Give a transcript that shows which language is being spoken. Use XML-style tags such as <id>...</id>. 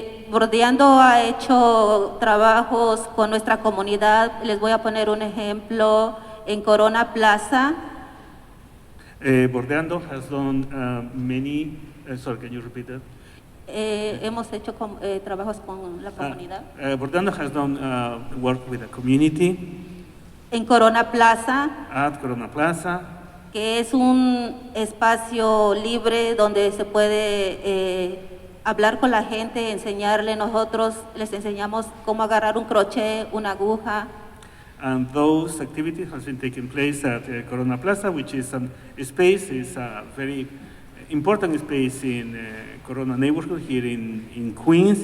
<es>BordeAndo ha hecho trabajos con nuestra comunidad. Les voy a poner un ejemplo. En Corona Plaza.</es> <en>BordeAndo has done many, sorry, can you repeat that?</en> <es>Hemos hecho trabajos con la comunidad.</es> <en>BordeAndo has done work with the community.</en> <es>En Corona Plaza.</es> <en>At Corona Plaza.</en> <es>Que es un espacio libre donde se puede hablar con la gente, enseñarle. Nosotros les enseñamos cómo agarrar un crochet, una aguja.</es> <en>And those activities have been taking place at Corona Plaza, which is a very important space in Corona neighborhood here in Queens.</en>